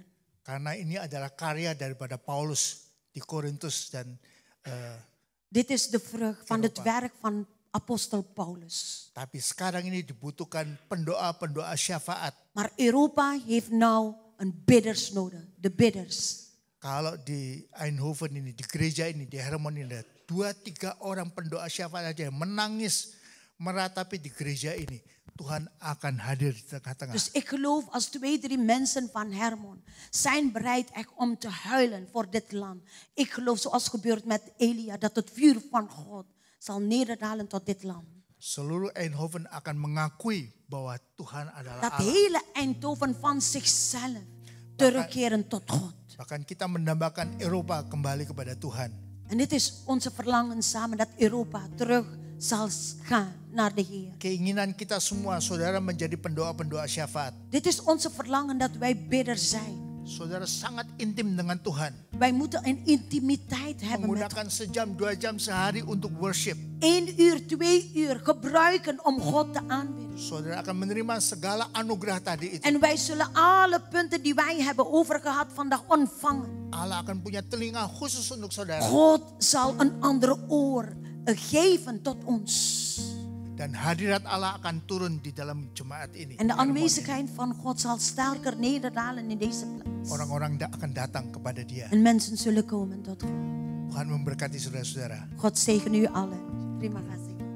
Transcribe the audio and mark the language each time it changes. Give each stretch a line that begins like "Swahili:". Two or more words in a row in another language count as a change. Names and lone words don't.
Indonesian: Karena ini adalah karya daripada Paulus di Korintus dan
Dutch: Dit is de vrucht van het Europa. werk van apostel Paulus.
Indonesian: tapi sekarang ini dibutuhkan pendoa-pendoa syafaat.
Dutch: Maar Europa heeft nou een bidders nodig. De bidders.
Indonesian: Kalau di Eindhoven ini, di gereja ini, di Hermon ini, 2-3 orang pendoa syafaat aja yang menangis meratapi di gereja ini. Tuhan akan hadir di tengah-tengah.
Dutch: Dus ik geloof als 2-3 mensen van Hermon zijn bereid echt om te huilen voor dit land. Ik geloof zoals gebeurt met Elia dat het vuur van God zal nederdalen tot dit land.
Indonesian: Seluruh Eindhoven akan mengakui bahwa Tuhan adalah
Dutch: Dat
Indonesian: Allah.
Dutch: hele Eindhoven van zichzelf terugkeren tot God.
Indonesian: Bahkan kita mendambakan Eropa kembali kepada Tuhan.
Dutch: En dit is onze verlangen samen dat Europa terug zal gaan naar de Heer.
Indonesian: Keinginan kita semua, saudara, menjadi pendoa-pendoa syafaat.
Dutch: Dit is onze verlangen dat wij bidders zijn.
Indonesian: Saudara sangat intim dengan Tuhan.
Dutch: Wij moeten een intimiteit hebben met God.
Indonesian: Menggunakan sejam, 2 jam sehari untuk worship.
Dutch: 1 uur, 2 uur gebruiken om God te aanbidden.
Indonesian: Saudara akan menerima segala anugerah tadi itu.
Dutch: En wij zullen alle punten die wij hebben overgehad vandaag ontvangen.
Indonesian: Allah akan punya telinga khusus untuk saudara.
Dutch: God zal een andere oor geven tot ons.
Indonesian: Dan hadirat Allah akan turun di dalam jemaat ini.
Dutch: En de aanwezigheid van God zal sterker nederdalen in deze plaats.
Indonesian: Orang-orang akan datang kepada dia.
Dutch: En mensen zullen komen tot God.
Indonesian: Tuhan memberkati saudara-saudara.
Dutch: God zegen u allen.
Indonesian: Terima kasih.